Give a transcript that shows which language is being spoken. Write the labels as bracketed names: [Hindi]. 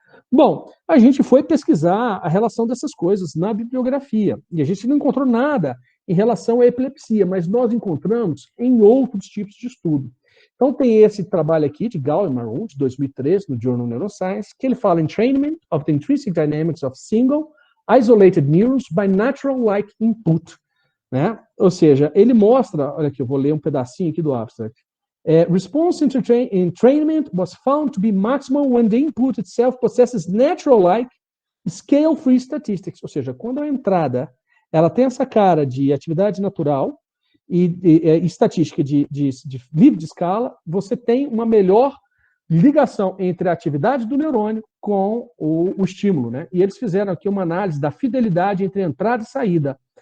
[Portuguese] Bom, a gente foi pesquisar a relação dessas coisas na bibliografia, e a gente não encontrou nada em relação à epilepsia, mas nós encontramos em outros tipos de estudo. Então tem esse trabalho aqui de Gall e Maroon, de 2013, no Journal Neuroscience, que ele fala [English] Entrainment of the Intrinsic Dynamics of Single Isolated Neurons by Natural-like Input. [Portuguese] Né? Ou seja, ele mostra, olha aqui, eu vou ler um pedacinho aqui do abstract. [English] Response entrainment was found to be maximal when the input itself possesses natural-like scale-free statistics. [Portuguese] Ou seja, quando a entrada ela tem essa cara de atividade natural e estatística de livre de escala, você tem uma melhor ligação entre a atividade do neurônio com o estímulo, né? E eles fizeram aqui uma análise da fidelidade entre entrada e saída.